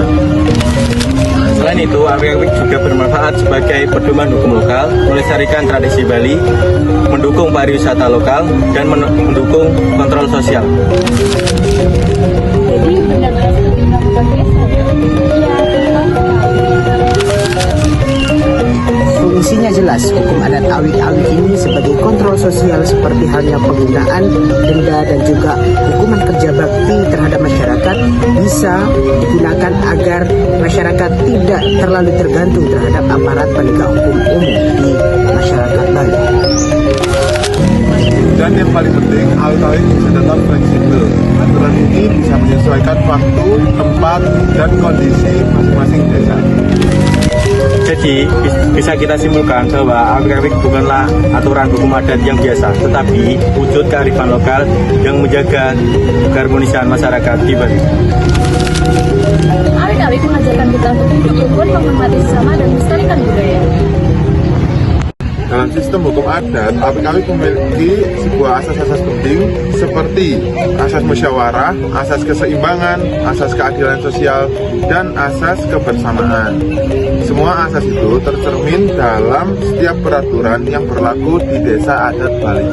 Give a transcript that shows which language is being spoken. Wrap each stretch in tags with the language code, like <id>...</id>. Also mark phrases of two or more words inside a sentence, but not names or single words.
<id>Selain itu, awik-awik juga bermanfaat sebagai pedoman hukum lokal, melestarikan tradisi Bali, mendukung pariwisata lokal, dan mendukung kontrol sosial. Jadi benar-benar seperti melakukan desa ya? Fungsinya jelas, hukum adat awik-awik ini sebagai kontrol sosial seperti halnya penggunaan denda dan juga hukuman kerja bakti terhadap masyarakat bisa digunakan agar masyarakat tidak terlalu tergantung terhadap aparat penegak hukum umum di masyarakat Bali. Dan yang paling penting, awik-awik bisa tetap fleksibel. Aturan ini bisa menyesuaikan waktu, tempat, dan kondisi masing-masing desa. Jadi, bisa kita simpulkan bahwa awik-awik bukanlah aturan hukum adat yang biasa, tetapi wujud kearifan lokal yang menjaga keharmonisan masyarakat di Bali. Awik-awik mengajarkan kita untuk hidup rukun, menghormati sesama, dan melestarikan budaya. Dalam sistem hukum adat, awik-awik memiliki sebuah asas-asas penting seperti asas musyawarah, asas keseimbangan, asas keadilan sosial, dan asas kebersamaan. Semua asas itu tercermin dalam setiap peraturan yang berlaku di desa adat Bali.</id>